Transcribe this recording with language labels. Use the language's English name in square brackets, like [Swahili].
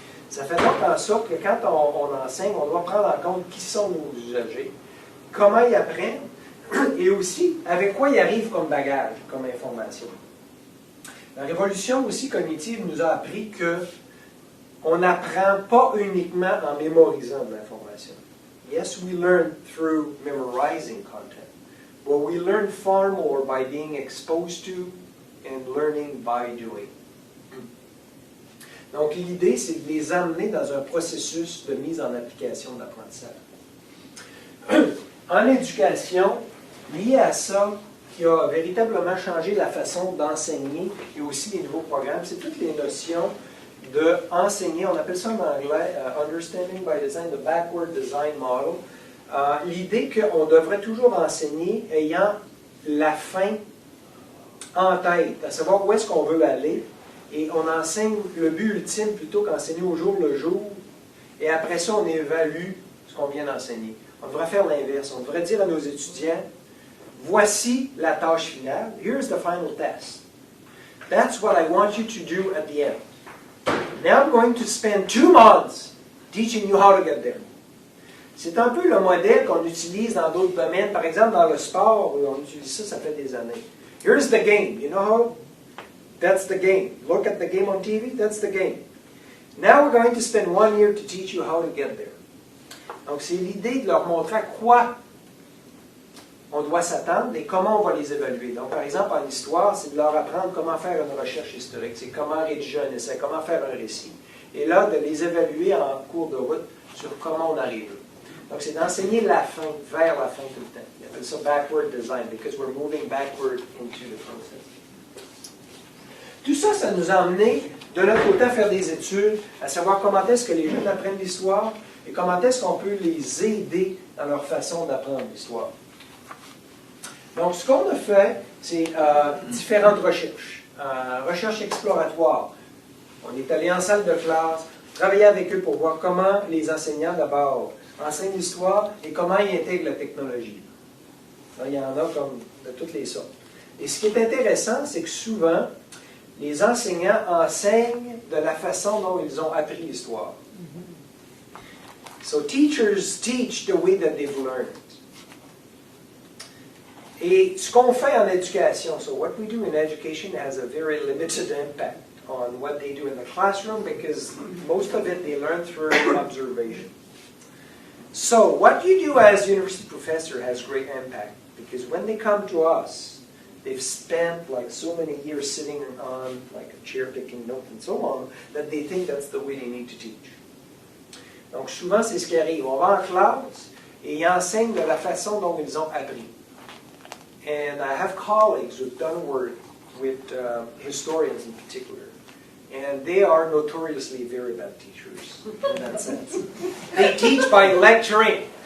[French] Ça fait donc en sorte que quand on enseigne, on doit prendre en compte qui sont nos usagers, comment ils apprennent, et aussi avec quoi ils arrivent comme bagage, comme information. La révolution aussi cognitive nous a appris qu'on n'apprend pas uniquement en mémorisant de l'information. [English] Yes, we learn through memorizing content, but we learn far more by being exposed to and learning by doing. [French] Donc, l'idée, c'est de les amener dans un processus de mise en application de l'apprentissage. En éducation, lié à ça, qui a véritablement changé la façon d'enseigner et aussi les nouveaux programmes, c'est toutes les notions d'enseigner, on appelle ça en anglais Understanding by Design, the Backward Design Model. L'idée qu'on devrait toujours enseigner ayant la fin en tête, à savoir où est-ce qu'on veut aller, et on enseigne le but ultime plutôt qu'enseigner au jour le jour, et après ça, on évalue ce qu'on vient d'enseigner. On devrait faire l'inverse. On devrait dire à nos étudiants, voici la tâche finale. [English] Here's the final test. That's what I want you to do at the end. Now I'm going to spend 2 months teaching you how to get there. [French] C'est un peu le modèle qu'on utilise dans d'autres domaines. Par exemple, dans le sport, on utilise ça, ça fait des années. [English] Here's the game. You know how? That's the game. Look at the game on TV. That's the game. Now we're going to spend 1 year to teach you how to get there. [French] Donc, c'est l'idée de leur montrer à quoi on doit s'attendre et comment on va les évaluer. Donc, par exemple, en histoire, c'est de leur apprendre comment faire une recherche historique, c'est comment rédiger un essai, comment faire un récit. Et là, de les évaluer en cours de route sur comment on arrive. Donc, c'est d'enseigner la fin, vers la fin tout le temps. Ils appellent ça backward design, [English] because we're moving backward into the process. [French] Tout ça, ça nous a amené de notre côté à faire des études, à savoir comment est-ce que les jeunes apprennent l'histoire et comment est-ce qu'on peut les aider dans leur façon d'apprendre l'histoire. Donc, ce qu'on a fait, c'est différentes recherches. Recherche exploratoire. On est allé en salle de classe, travailler avec eux pour voir comment les enseignants, d'abord, enseignent l'histoire et comment ils intègrent la technologie. Là, il y en a comme de toutes les sortes. Et ce qui est intéressant, c'est que souvent, les enseignants enseignent de la façon dont ils ont appris l'histoire. [English] So teachers teach the way that they've learned. [French] Et ce qu'on fait en éducation, [English] so what we do in education has a very limited impact on what they do in the classroom because most of it they learn through observation. So what you do as university professor has great impact because when they come to us, they've spent like so many years sitting on like a chair taking notes and so on that they think that's the way they need to teach. [French] Donc souvent c'est ce qui arrive. On va en classe et ils enseignent de la façon dont ils ont appris. [English] And I have colleagues who've done work with historians in particular. And they are notoriously very bad teachers in that sense. They teach by lecturing.